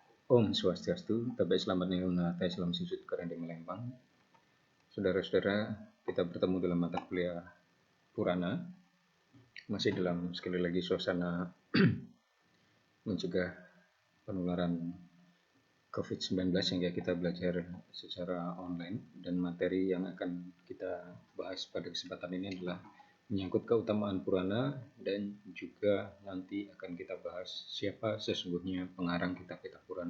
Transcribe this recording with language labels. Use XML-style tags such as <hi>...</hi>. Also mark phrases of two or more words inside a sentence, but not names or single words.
<sa>Om Swastiastu,</sa> <id>Tabe Selamat Ninguna, Salam Sujud Kerending Melempang. Saudara-saudara, kita bertemu dalam mata kuliah Purana, masih dalam sekali lagi suasana mencegah penularan COVID-19 sehingga kita belajar secara online, dan materi yang akan kita bahas pada kesempatan ini adalah menyangkut keutamaan Purana, dan juga nanti akan kita bahas siapa sesungguhnya pengarang kitab-kitab Purana.</id>